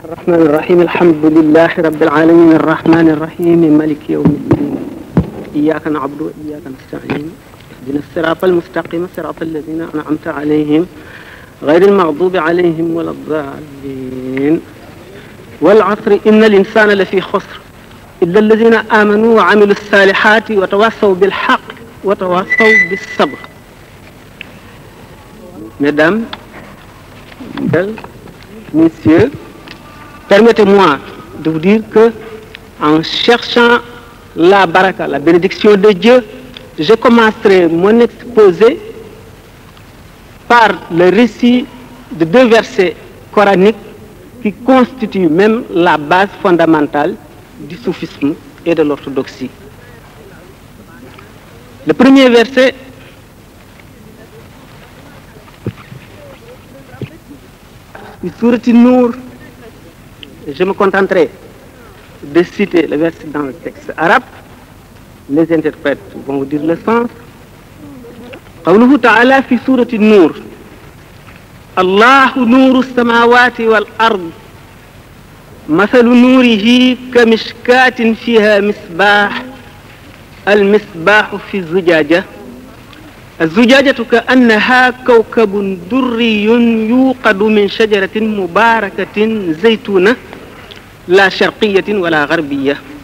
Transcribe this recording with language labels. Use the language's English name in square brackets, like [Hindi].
[Arabic] الرحمن الرحيم الحمد لله رب العالمين الرحمن الرحيم مالك يوم الدين إياك نعبد وإياك نستعين اهدنا الصراط المستقيم صراط الذين أنعمت عليهم غير المغضوب عليهم ولا الضالين والعصر إن الإنسان لفي خسر إلا الذين آمنوا وعملوا الصالحات وتواصوا بالحق وتواصوا بالصبر. [French] Mesdames, Messieurs, permettez-moi de vous dire que en cherchant la baraka, la bénédiction de Dieu, je commencerai mon exposé par le récit de 2 versets coraniques qui constituent même la base fondamentale du soufisme et de l'orthodoxie. Le premier verset du Sourate Nour, je me contenterai de citer le verset dans le texte arabe. Les interprètes vont vous dire le sens. [Arabic] قوله تعالى في سورة النور الله نور السماوات والأرض مثل نوره كمشكاة فيها مصباح المصباح في الزجاجة الزجاجة كأنها كوكب دري يوقد من شجرة مباركة زيتونة لا شرقية ولا غربية